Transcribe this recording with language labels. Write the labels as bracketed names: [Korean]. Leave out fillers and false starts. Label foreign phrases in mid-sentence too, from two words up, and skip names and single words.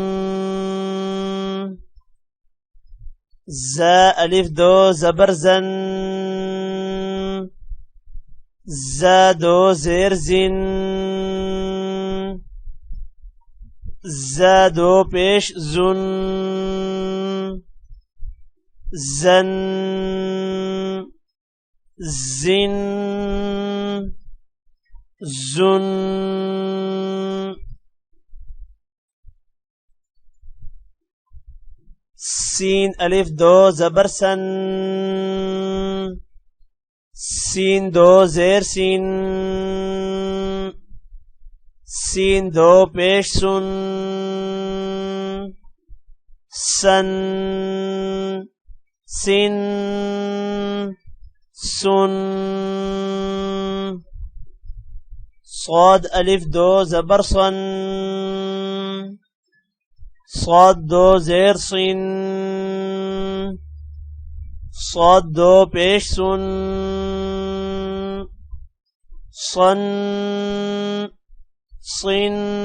[Urdu] زا الف 2 زبر زن، زا 2 زیر زن، زا دو پیش زن زن زن زن سین الف دو زبر سن سین دو زیر سین سین دو پیش سن سن سن سن صاد الف دو زبر صن صاد دو زیر صن صاد دو پیش سن صن صن